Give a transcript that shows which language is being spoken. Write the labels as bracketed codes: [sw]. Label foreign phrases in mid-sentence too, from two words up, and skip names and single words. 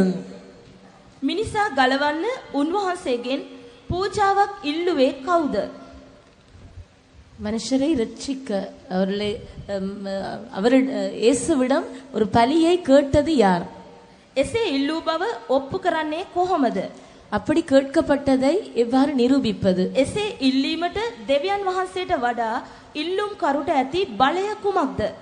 [si] මිනිසා ගලවන්න උන්වහන්සේගෙන් පූජාවක් ඉල්ලුවේ කවුද? [ta] மனுஷரை ரட்சிக்க அவர் இயேசுவிடம் ஒரு பலியை கேட்டது யார்? [si] එසේ ඉල්ලූ බව ඔප්පු කරන්නේ කොහොමද? [ta] அப்படி கேட்கப்பட்டதை எவ்வாறு நிரூபிப்பது? [si] එසේ ඉල්ලීමට දෙවියන් වහන්සේට වඩා ඉල්ලුම් කරුට ඇති බලය කුමක්ද?